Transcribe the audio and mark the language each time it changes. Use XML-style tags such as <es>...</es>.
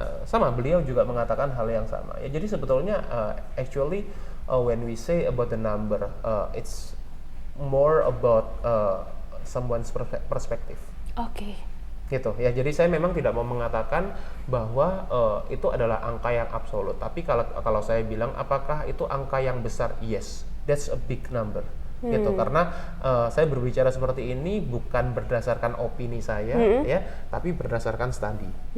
<id>Sama beliau juga mengatakan hal yang sama. Ya, jadi sebetulnya</id> <en>actually when we say about the number, it's more about someone's perspective.</en> <id>Gitu ya, jadi saya memang tidak mau mengatakan bahwa itu adalah angka yang absolut, tapi kalau saya bilang apakah itu angka yang besar,</id> <en>yes, that's a big number.</en> <id>Gitu, karena saya berbicara seperti ini bukan berdasarkan opini saya, ya, tapi berdasarkan studi.</id>